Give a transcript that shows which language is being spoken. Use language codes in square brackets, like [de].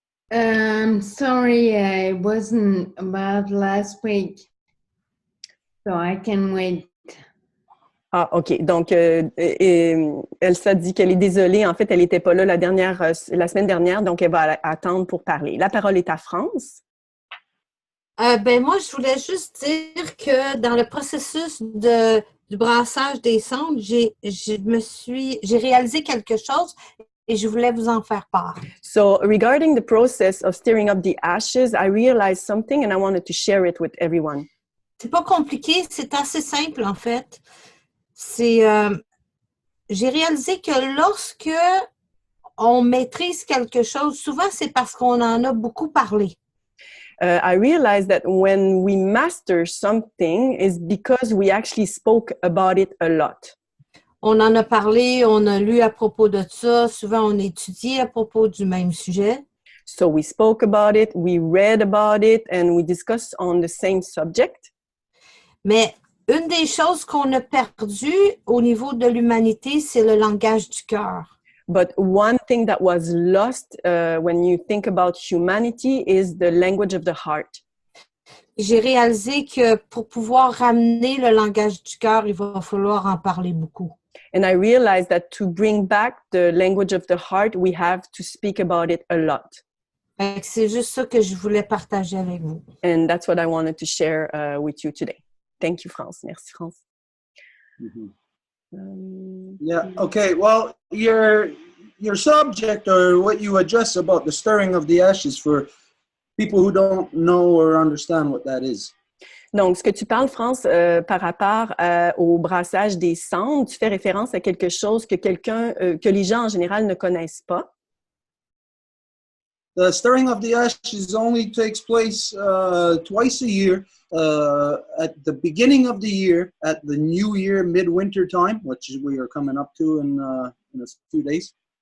[en] I'm sorry I wasn't about last week, so I can wait. Ah, OK. [fr] Donc, Elsa dit qu'elle est désolée. En fait, elle n'était pas là la semaine dernière, donc elle va attendre pour parler. La parole est à France. Moi, je voulais juste dire que dans le processus du brassage des cendres, j'ai réalisé quelque chose et je voulais vous en faire part. [en] So, regarding the process of stirring up the ashes, I realized something and I wanted to share it with everyone. [fr] C'est pas compliqué, c'est assez simple en fait. J'ai réalisé que lorsque on maîtrise quelque chose, souvent c'est parce qu'on en a beaucoup parlé. [en] I realized that when we master something is because we actually spoke about it a lot. [fr] On en a parlé, on a lu à propos de ça, souvent on étudie à propos du même sujet. [en] So we spoke about it, we read about it, and we discussed on the same subject. [fr] Mais une des choses qu'on a perdues au niveau de l'humanité, c'est le langage du cœur. [en] But one thing that was lost when you think about humanity is the language of the heart. [fr] J'ai réalisé que pour pouvoir ramener le langage du cœur, il va falloir en parler beaucoup. [en] And I realized that to bring back the language of the heart, we have to speak about it a lot. [fr] C'est juste ça que je voulais partager avec vous. [en] And that's what I wanted to share with you today. Thank you, France. [fr] Merci, France. [en] Mm-hmm. Yeah, okay. Well, your subject or what you address about the stirring of the ashes for people who don't know or understand what that is. [fr] Donc, ce que tu parles, France, par rapport au brassage des cendres, tu fais référence à quelque chose que les gens en général ne connaissent pas. [en] The stirring of the ashes only takes place twice a year, at the beginning of the year, at the New Year midwinter time, which we are coming up to in a few days.